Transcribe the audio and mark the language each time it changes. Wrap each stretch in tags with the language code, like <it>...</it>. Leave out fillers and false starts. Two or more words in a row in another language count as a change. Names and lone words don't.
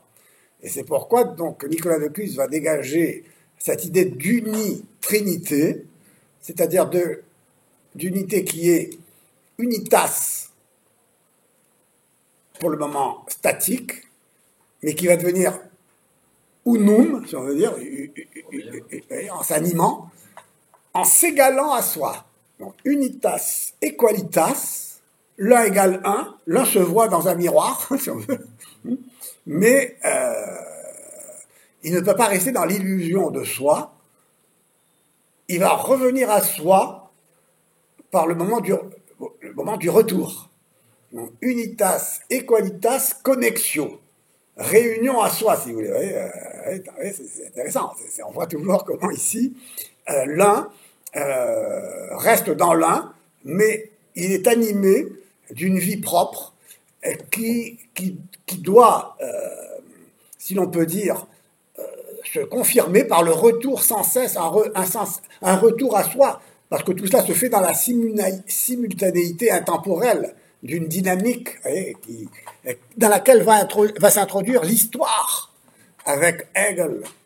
<fr>Et c'est pourquoi donc Nicolas de Cuse va dégager cette idée d'unitrinité, c'est-à-dire d'unité qui est unitas, pour le moment statique, mais qui va devenir unum, si on veut dire, en s'animant, en s'égalant à soi. Donc,</fr> <la>unitas et qualitas,</la> <fr>l'un égale un, l'un se voit dans un miroir, si on veut, mais il ne peut pas rester dans l'illusion de soi, il va revenir à soi par le moment du retour. Donc,</fr> <la>unitas, equalitas, connexio.</la> <fr>Réunion à soi, si vous voulez. C'est intéressant. On voit toujours comment ici, l'un reste dans l'un, mais il est animé d'une vie propre qui doit, si l'on peut dire, se confirmer par le retour sans cesse, un retour à soi, parce que tout cela se fait dans la simultanéité intemporelle d'une dynamique dans laquelle va s'introduire l'histoire avec Hegel,</fr>